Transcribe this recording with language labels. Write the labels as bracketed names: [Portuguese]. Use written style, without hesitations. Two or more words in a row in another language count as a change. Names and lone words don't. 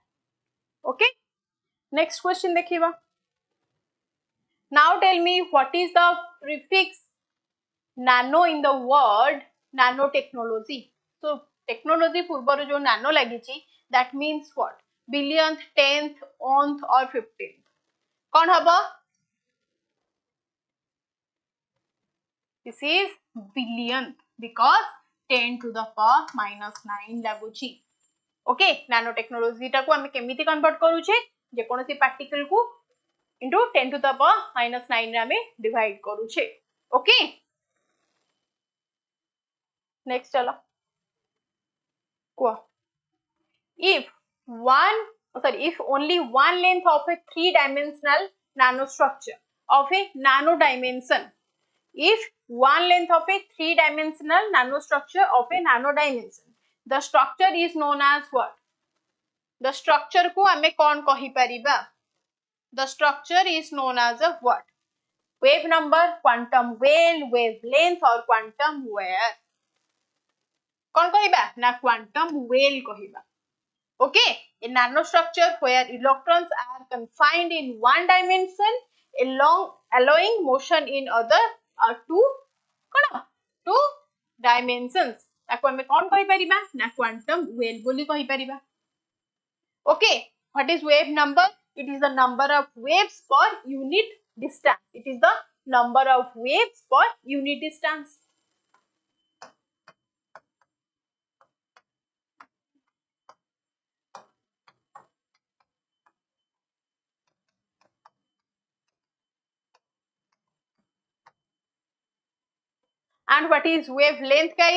[English] Okay. Next question देखिबा. Now tell me what is the prefix nano in the word nanotechnology. So technology [Odia] ପୂର୍ବର ଜୋ [English] nano लगी that means what? Billionth, 10th, 1th or 15th. [Odia] କୌନ ହବା? [English] This is billionth because 10 to the power minus 9 लगुची. Okay, nanotechnology [Odia] ଟାକୋ ହମେ କେମିତି କନଭର୍ଟ କରୁଚେ ଜେ କୋନୋସି ପାର୍ଟିକଲ କୋ [English] into 10 to the power minus 9 [Odia] ରେ ହମେ ଡିଭାଇଡ କରୁଚେ. Okay. [English] Next चलो. If only one length of a three-dimensional nanostructure of a nano dimension, if one length of a three-dimensional nanostructure of a nano dimension, the structure is known as what? The structure [Odia] କୋ ହମେ କୌନ କହି ପରିବା? [English] The structure is known as a what? Wave number, quantum wavelength or quantum wire. [Odia] କୌନ କହିବା? ନା [English] quantum wave [Odia] କହିବା. [English] Okay, a nanostructure where electrons are confined in one dimension allowing motion in other or two dimensions. [Odia] ତାକୋ ହମେ କୌନ କହି ପରିବା? ନା [English] quantum wave [Odia] ବୋଲି କହି ପରିବା. [English] Okay, what is wave number? It is the number of waves per unit distance. It is the number of waves per unit distance. And what is wavelength, guys?